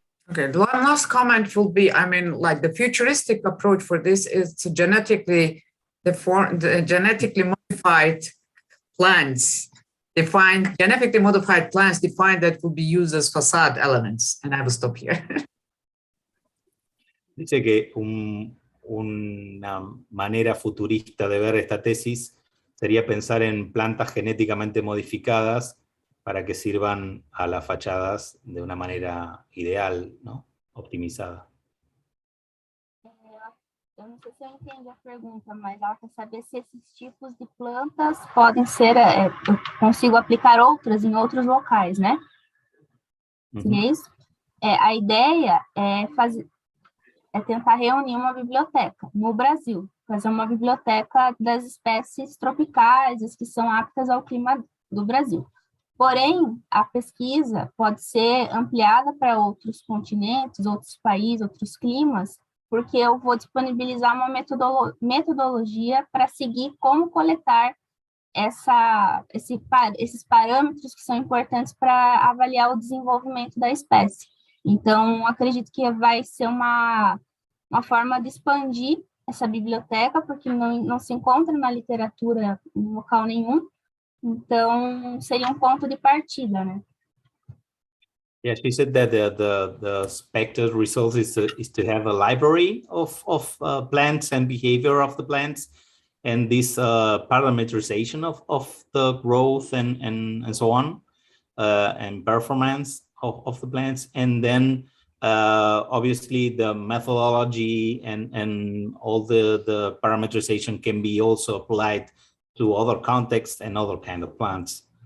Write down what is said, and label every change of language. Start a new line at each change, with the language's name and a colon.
English: Okay, the one last comment will be, I mean, like the futuristic approach for this is to genetically modified plants. Genetically modified plants defined that will be used as facade elements. And I will stop here.
Spanish: Dice que una manera futurista de ver esta tesis sería pensar en plantas genéticamente modificadas para que sirvan a las fachadas de una manera ideal, ¿no? Optimizada.
Portuguese: Eu não sei se eu entendi a pergunta, mas ela quer saber se esses tipos de plantas podem ser, eu consigo aplicar outras em outros locais, né? Seria isso? A ideia é tentar reunir uma biblioteca no Brasil, fazer uma biblioteca das espécies tropicais, as que são aptas ao clima do Brasil. Porém, a pesquisa pode ser ampliada para outros continentes, outros países, outros climas, porque eu vou disponibilizar uma metodologia para seguir como coletar esses parâmetros que são importantes para avaliar o desenvolvimento da espécie. Então, acredito que vai ser uma forma de expandir essa biblioteca, porque não se encontra na literatura em local nenhum. Então, seria um ponto de partida, né?
English: Yeah, she said that the expected result is to have a library of plants and behavior of the plants, and this parameterization of the growth and so on, and performance of the plants, and then obviously the methodology and all the parameterization can be also applied to other contexts and other kind of plants.